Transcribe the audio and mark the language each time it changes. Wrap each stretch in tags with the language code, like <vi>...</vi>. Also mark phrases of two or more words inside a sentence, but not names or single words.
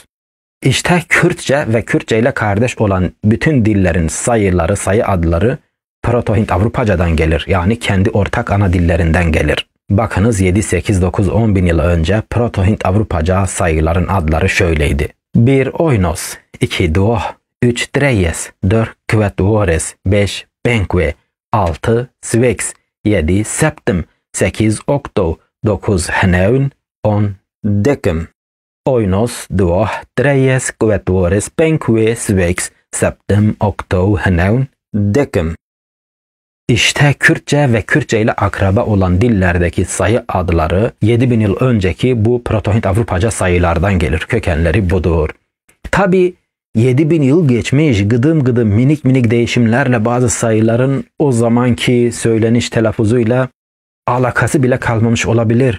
<tr>İşte Kürtçe ve Kürtçe ile kardeş olan bütün dillerin sayıları, sayı adları Proto-Hint Avrupaca'dan gelir. Yani kendi ortak ana dillerinden gelir. Bakınız 7, 8, 9, 10 bin yıl önce Proto-Hint Avrupaca sayıların adları şöyleydi. 1 Oinos, 2 Duo, 3 Dreyes, 4 Kvetvores, 5 Benque, 6 Svex, 7 Septim, 8 Octo, 9 Heneun, 10 Decem. Oinos, Duo, Dreyes, Kvetvores, Benque, Svex, Septim, Octo, Heneun, Decem. İşte Kürtçe ve Kürtçe ile akraba olan dillerdeki sayı adları 7000 yıl önceki bu Proto-Hint Avrupaca sayılardan gelir. Kökenleri budur. Tabi 7000 yıl geçmiş gıdım gıdım minik minik değişimlerle bazı sayıların o zamanki söyleniş telaffuzuyla alakası bile kalmamış olabilir.</tr>